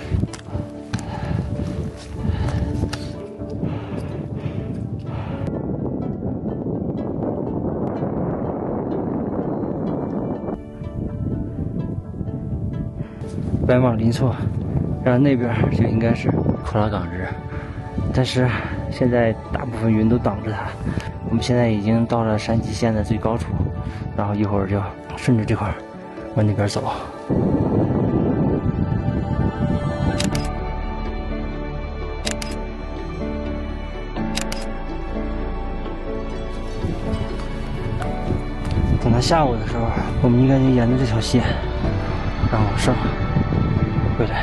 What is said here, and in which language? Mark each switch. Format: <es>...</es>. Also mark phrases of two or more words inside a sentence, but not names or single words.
<zh>白馬林措，然後那邊就應該是酷拉港日，但是現在大部分雲都擋着它。我們現在已經到了山脊線的最高處，然後一會兒就順着這塊往那邊走。等到下午的时候，我们应该就沿着这条线，然后往上回来。</zh>